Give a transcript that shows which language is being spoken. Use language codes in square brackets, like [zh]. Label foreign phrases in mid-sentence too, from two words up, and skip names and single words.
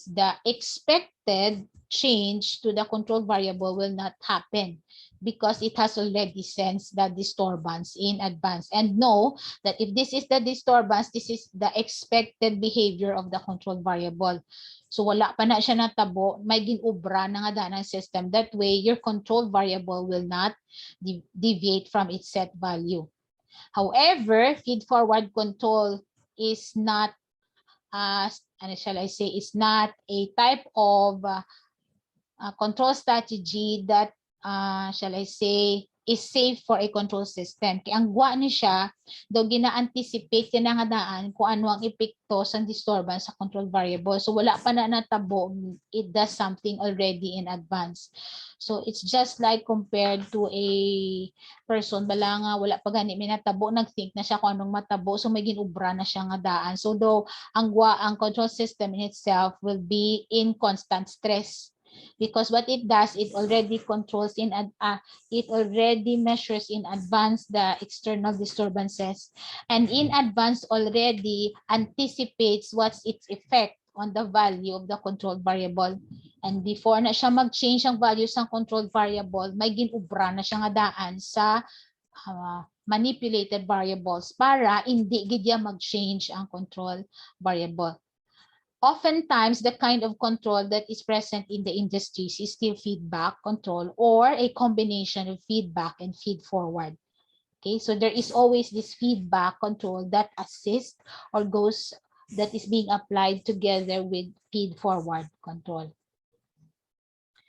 [en] The expected change to the control variable will not happen because it has already sensed the disturbance in advance and know that if this is the disturbance, this is the expected behavior of the control variable. [hil] So wala pa na siya natabo, may ginubra na nga ng system. [en] That way, your control variable will not deviate from its set value. However, feed-forward control is not, shall I say, is not a type of control strategy that, shall I say, is safe for a control system. [hil] Kaya ang gwa ni siya, daw gina-anticipate kinangadaan kung ano ang epekto sa disturbance sa [en] control variable. [hil] So wala pa na natabo, [en] it does something already in advance. So it's just like compared to a person, [hil] bala nga, wala pa gani may natabo, nag-think na siya kung anong matabo, so may ginubra na siya nga daan. [en] So though ang control system in itself will be in constant stress. Because what it does, it already controls it already measures in advance the external disturbances, and in advance already anticipates what's its effect on the value of the control variable. And before [hil] na siya mag-change ang values ng [en] control variable, [hil] may ginubra na siya nga daan sa [en] manipulated variables [hil] para hindi gidya mag-change ang [en] control variable. Oftentimes, the kind of control that is present in the industries is still feedback control or a combination of feedback and feed forward. Okay, so there is always this feedback control that assists or that is being applied together with feed forward control.